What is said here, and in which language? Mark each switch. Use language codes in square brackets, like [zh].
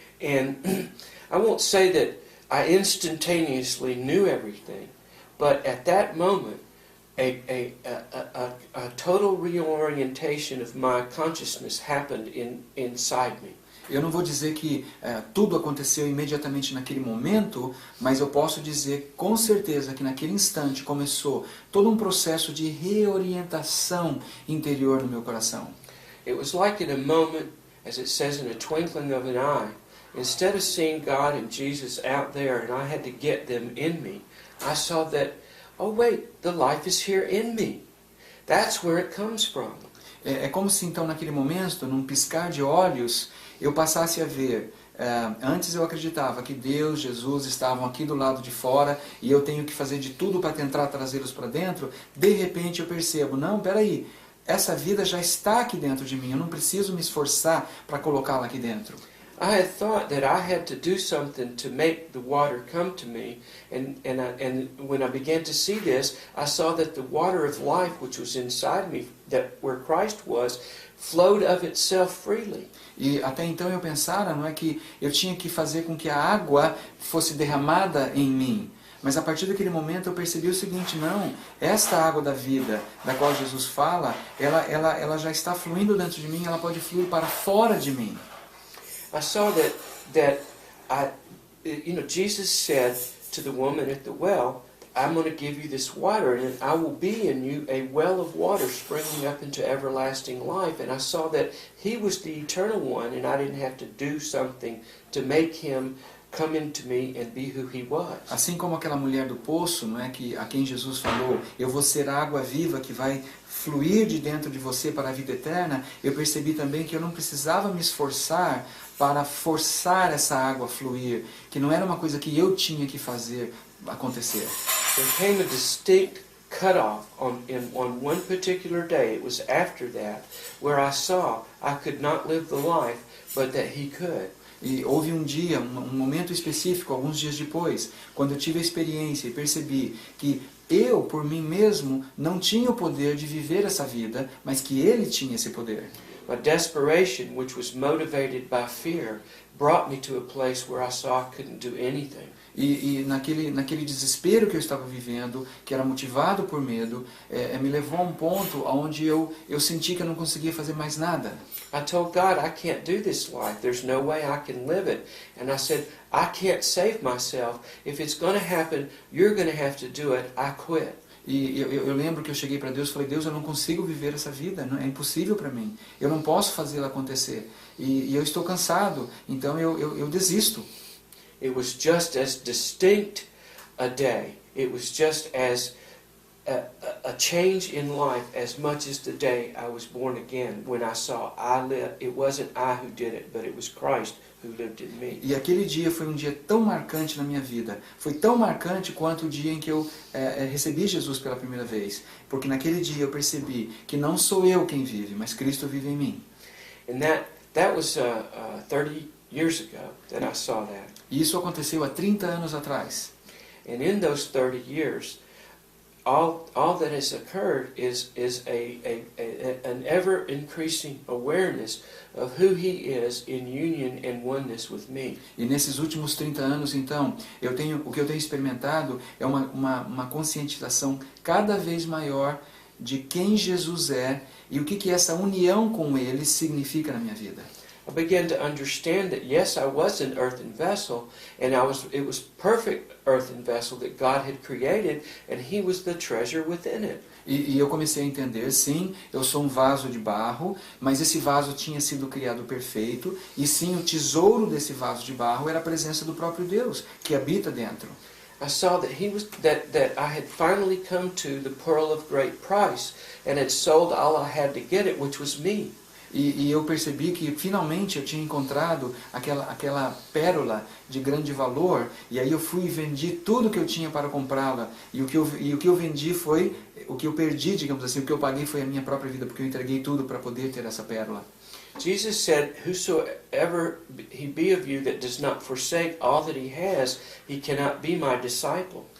[en] And I won't say that I instantaneously knew everything, but at that moment, a total reorientation of my consciousness happened inside me. [pt] Eu não vou dizer que tudo aconteceu imediatamente naquele momento, mas eu posso dizer com certeza que naquele instante começou todo um processo de reorientação interior no meu coração. [en] It was like in a moment, as it says in a twinkling of an eye, instead of seeing God and Jesus out there and I had to get them in me, I saw that, oh wait, the life is here in me. That's where it comes from. [pt] É como se então naquele momento, num piscar de olhos, eu passasse a ver, antes eu acreditava que Deus, Jesus estavam aqui do lado de fora e eu tenho que fazer de tudo para tentar trazê-los para dentro. De repente eu percebo, não, peraí, essa vida já está aqui dentro de mim, eu não preciso me esforçar para colocá-la aqui dentro. [en] I had thought that I had to do something to make the water come to me, and when I began to see this, I saw that the water of life which was inside me, that where Christ was, flowed of itself freely. [pt] E até então eu pensara, não é que eu tinha que fazer com que a água fosse derramada em mim. Mas a partir daquele momento eu percebi o seguinte, não, esta água da vida, da qual Jesus fala, ela já está fluindo dentro de mim, ela pode fluir para fora de mim. [en] I saw that Jesus said to the woman at the well, I'm going to give you this water, and I will be in you a well of water springing up into everlasting life. And I saw that He was the eternal one, and I didn't have to do something to make Him come into me and be who He was. [pt] Assim como aquela mulher do poço, não é, que a quem Jesus falou, eu vou ser a água viva que vai fluir de dentro de você para a vida eterna, eu percebi também que eu não precisava me esforçar para forçar essa água a fluir, que não era uma coisa que eu tinha que fazer acontecer. [en] There came a distinct cutoff on one particular day. It was after that where I saw I could not live the life, but that He could. [pt] E houve um dia, um momento específico, alguns dias depois, quando eu tive a experiência e percebi que eu, por mim mesmo, não tinha o poder de viver essa vida, mas que Ele tinha esse poder. [en] My desperation, which was motivated by fear, brought me to a place where I saw I couldn't do anything. [pt] E naquele desespero que eu estava vivendo, que era motivado por medo, me levou a um ponto onde eu senti que eu não conseguia fazer mais nada. [en] I told God, I can't do this life. There's no way I can live it. And I said, I can't save myself. If it's going to happen, you're going to have to do it. I quit. [pt] E eu lembro que eu cheguei para Deus e falei, Deus, eu não consigo viver essa vida, não, é impossível para mim. Eu não posso fazê-la acontecer. E eu estou cansado, então eu desisto. [en] It was just as distinct a day. It was just as a change in life as much as the day I was born again, when I saw I live. It wasn't I who did it, but it was Christ who lived in me. [pt] E aquele dia foi um dia tão marcante na minha vida. Foi tão marcante quanto o dia em que eu recebi Jesus pela primeira vez. Porque naquele dia eu percebi que não sou eu quem vive, mas Cristo vive em mim. [en] And that was 30 years ago that I saw that. [pt] E isso aconteceu há 30 anos atrás. [en] And in those 30 years, all that has occurred is an ever-increasing awareness of who He is in union and oneness with me. [pt] E nesses últimos 30 anos, então, o que eu tenho experimentado é uma conscientização cada vez maior de quem Jesus é e o que essa união com Ele significa na minha vida. [en] I began to understand that yes, I was an earthen vessel, and it was perfect earthen vessel that God had created, and He was the treasure within it. [pt] E eu comecei a entender, sim, eu sou um vaso de barro, mas esse vaso tinha sido criado perfeito, e sim, o tesouro desse vaso de barro era a presença do próprio Deus, que habita dentro. [en] I saw that that I had finally come to the pearl of great price, and had sold all I had to get it, which was me. [pt] E eu percebi que finalmente eu tinha encontrado aquela pérola de grande valor, e aí eu fui e vendi tudo que eu tinha para comprá-la, e o que eu vendi foi, o que eu perdi, digamos assim, o que eu paguei foi a minha própria vida, porque eu entreguei tudo para poder ter essa pérola. [en] Jesus said, "Whosoever he be of you that does not forsake all that he has, he cannot be my disciple."